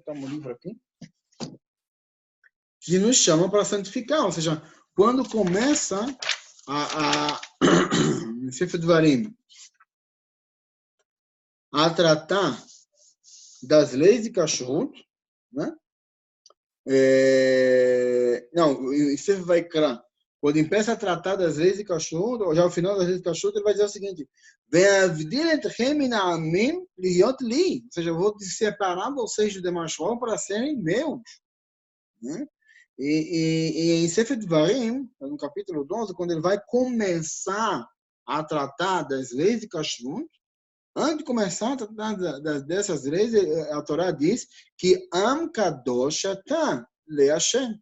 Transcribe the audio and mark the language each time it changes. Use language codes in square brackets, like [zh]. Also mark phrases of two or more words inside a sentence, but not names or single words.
[pt] Está um livro aqui, que nos chama para santificar, ou seja, quando começa em Sefer Devarim a tratar das leis de Kashrut, né? Não, em Sefer Vaikra, quando empieza a tratar das leis de Kashrut, ou já ao final das leis de Kashrut, ele vai dizer o seguinte: [he] ואבדיל אתכם מן העמים להיות לי, [pt] ou seja, eu vou separar vocês do demais povos para serem meus, né? E em Sefer Dvarim, no capítulo 12, quando ele vai começar a tratar das leis de Kashrut, antes de começar a tratar dessas leis, a Torá diz que [he] עם קדוש אתה ל השם.